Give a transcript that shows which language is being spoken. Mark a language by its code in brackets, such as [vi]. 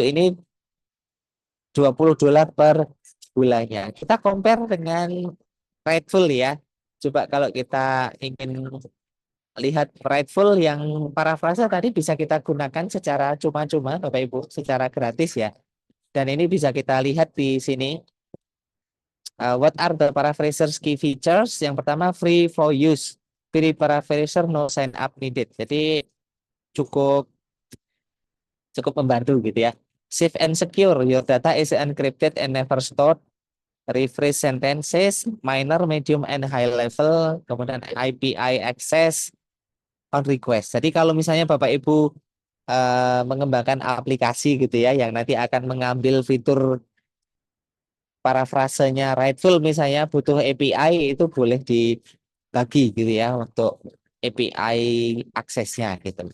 [id] Ini $20 per bulannya. Kita compare dengan Rightful ya. Coba kalau kita ingin lihat Rightful yang parafrase tadi, bisa kita gunakan secara cuma-cuma Bapak Ibu, secara gratis ya. Dan ini bisa kita lihat di sini. [en] What are the paraphrasers key features? [id] Yang pertama, [en] free for use. Free paraphraser, no sign up needed. [id] Jadi cukup cukup membantu gitu ya. [en] Safe and secure. Your data is encrypted and never stored. Rephrase sentences, minor, medium, and high level. [id] Kemudian [en] API access on request. [id] Jadi kalau misalnya Bapak Ibu mengembangkan aplikasi gitu ya, yang nanti akan mengambil fitur parafrasenya Rightful misalnya, butuh API, itu boleh dibagi gitu ya untuk API aksesnya gitu.